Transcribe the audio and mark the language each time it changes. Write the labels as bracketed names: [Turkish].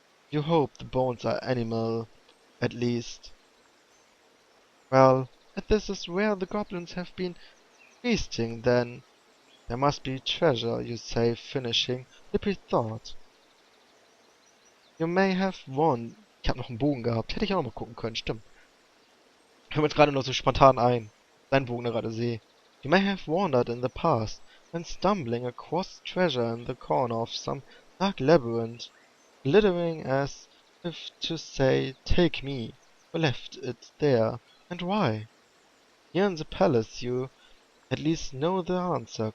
[English] You hope the bones are animal, at least. Well, if this is where the goblins have been feasting, then there must be treasure, you say, finishing Lippy thought. You may have won. [German] Ich hab noch einen Bogen gehabt. Hätte ich auch noch mal gucken können, stimmt. Fällt mir jetzt gerade nur so spontan ein. Dein Bogen, gerade sehe. [English] You may have wandered in the past, when stumbling across treasure in the corner of some dark labyrinth, glittering as if to say, take me, who left it there, and why? Here in the palace you at least know the answer.